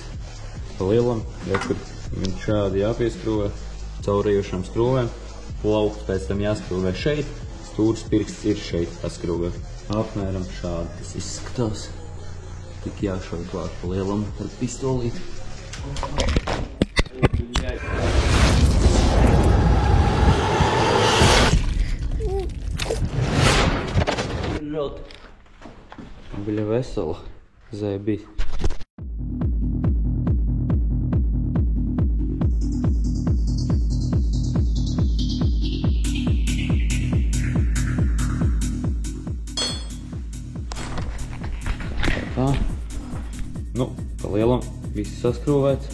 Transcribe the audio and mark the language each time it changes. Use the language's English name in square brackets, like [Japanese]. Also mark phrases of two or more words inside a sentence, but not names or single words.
[Latvian] Pa lielam, rekur viņš šādi jāpieskrūvē, caurējošām skrūvēm, plaukt pēc tam jāskrūvē šeit, stūrs pirksts ir šeit jāskrūvē. Apmēram šādi tas izskatās. Tik jāšauj klāt pa lielam ar pistolīti. [Russian] Бля, весело, заебись. [Latvian] Tā. Nu, pa lielam viss saskrūvēts.